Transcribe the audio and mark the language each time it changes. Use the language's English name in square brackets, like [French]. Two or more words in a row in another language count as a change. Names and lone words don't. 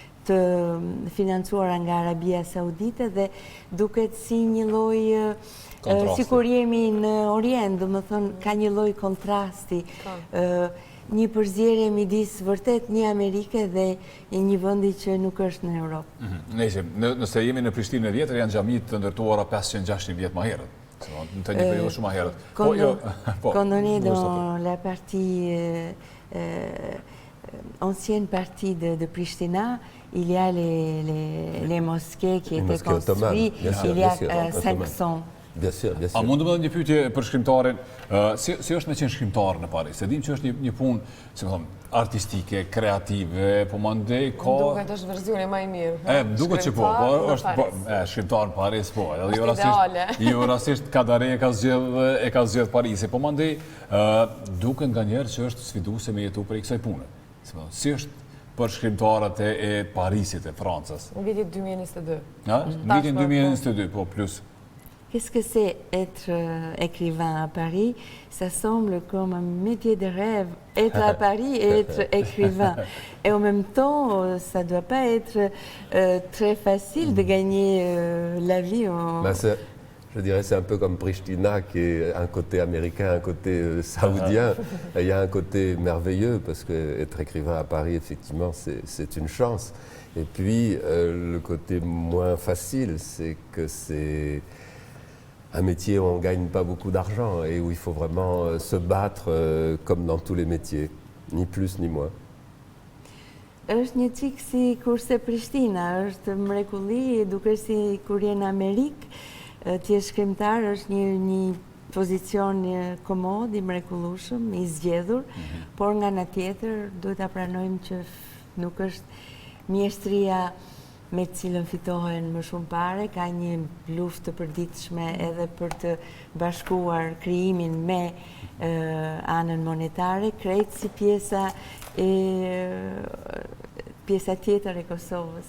[Albanian] të financuara nga Arabia Saudite dhe duket si një lloj si kur jemi në Orient, do më thonë ka një lloj kontrasti, një përzierje midis vërtet një Amerike dhe një vendi që nuk është në Europë. Nëse jemi në Prishtinë e vjetër, janë xhamit të ndërtuara 500-600 vjet më herët. Në të një periudhë shumë më herët. [French] Quand on est dans la partie ancienne partie de Pristina, il y a les mosquées qui étaient construites, il y a 500. Bien sûr, bien sûr. [Albanian] A mund të më dhe një pyetje për shkrimtarin, si është me qenë shkrimtar në Paris? Se dim që është një punë, si më thonë, artistike, kreative, po mandej ka... Duket është versioni më i mirë. Duket që po, është shkrimtar në Paris, po. Jo rastisht Kadare e ka zgjedh Parisi, po mandej duket nga njerë që është sfiduese me jetu për i kësaj pune. Si është për shkrimtarët e Parisit, e Francës? Në vitin 2022. Në vitin 2022, po, plus... [French] Qu'est-ce que c'est être écrivain à Paris? Ça semble comme un métier de rêve, être à Paris et être écrivain. Et en même temps, ça ne doit pas être très facile de gagner la vie. Je dirais c'est un peu comme Pristina, qui est un côté américain, un côté saoudien. Il y a un côté merveilleux, parce qu'être écrivain à Paris, effectivement, c'est une chance. Et puis, le côté moins facile, c'est que c'est... un métier où on ne gagne pas beaucoup d'argent et où il faut vraiment se battre comme dans tous les métiers, ni plus ni moins. [Albanian] Është një çik si kurse Prishtina, është mrekulli, duke si kur je në Amerikë, ti je shkrimtar, është një pozicion komod, i mrekullueshëm, i zgjedhur, por nga ana tjetër duhet ta pranojmë që nuk është mjeshtria me të cilën fitohen më shumë pare, ka një luftë të përditshme edhe për të bashkuar krijimin me anën monetare, krejt si pjesa tjetër e Kosovës.